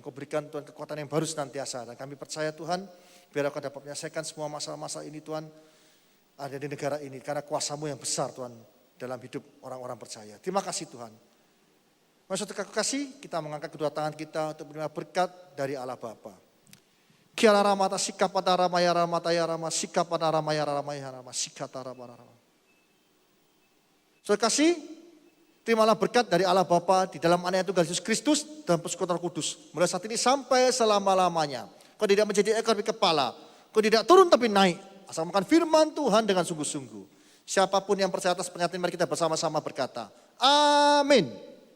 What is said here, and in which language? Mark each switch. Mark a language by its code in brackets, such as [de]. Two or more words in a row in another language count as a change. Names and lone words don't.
[id] Kau berikan Tuhan kekuatan yang baru senantiasa. Dan kami percaya Tuhan, biar Kau dapat menyelesaikan semua masalah-masalah ini Tuhan, ada di negara ini, karena kuasa-Mu yang besar Tuhan dalam hidup orang-orang percaya. Terima kasih Tuhan. Maksud kasih, kita mengangkat kedua tangan kita untuk menerima berkat dari Allah Bapa. Kiara ramata sikapata ramaya ramata ya rama sikapata ramaya ramaya rama sikata rama. Saudara kasih, terimalah berkat dari Allah Bapa di dalam anaknya Tuhan Yesus Kristus dan persekutuan Roh Kudus. Mulai saat ini sampai selama-lamanya. Kau tidak menjadi ekor tapi kepala. Kau tidak turun tapi naik. Asal makan firman Tuhan dengan sungguh-sungguh. Siapapun yang percaya atas pernyataan, mari kita bersama-sama berkata, amin.